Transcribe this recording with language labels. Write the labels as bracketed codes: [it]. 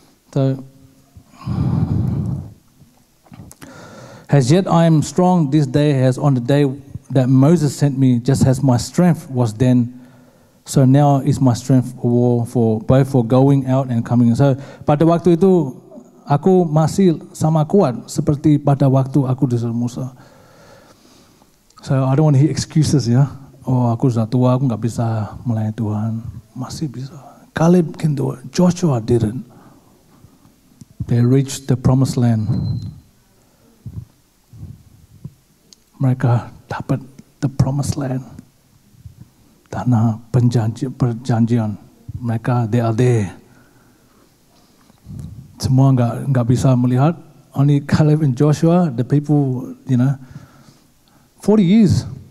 [en] So, as yet I am strong this day as on the day that Moses sent me, just as my strength was then. So now is my strength for both for going out and coming in. [id] So pada waktu itu aku masih sama kuat seperti pada waktu aku disuruh Musa. [en] So I don't want to hear excuses ya. [id] Oh aku sudah tua, aku nggak bisa melayani Tuhan. Masih bisa. [en] Caleb can do it. Joshua didn't. They reached the promised land. [id] Mereka dapat [en] the promised land. [id] Tanah perjanjian. [en] Mereka they are there. [id] Semua nggak bisa melihat. [en] Only Caleb and Joshua, the people, 40 years.